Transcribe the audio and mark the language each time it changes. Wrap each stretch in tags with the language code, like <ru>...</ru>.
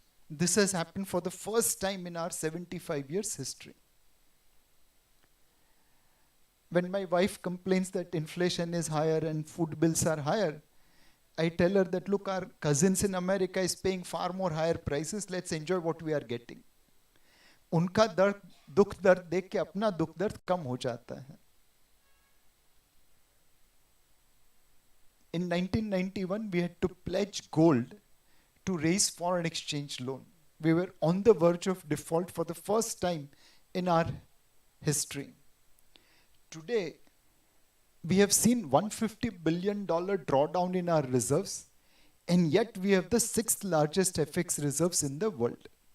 <en>This has happened for the first time in our 75 years history. When my wife complains that inflation is higher and food bills are higher, I tell her that, look, our cousins in America is paying far more higher prices. Let's enjoy what we are getting.</en> <hi>उनका दर्द दुख दर्द देख के अपना दुख दर्द कम हो जाता है.</hi> <en>In 1991, we had to pledge gold to raise foreign exchange loan. We were on the verge of default for the first time in our history. Today, we have seen $150 billion drawdown in our reserves, and yet we have the sixth largest FX reserves in the world.</en>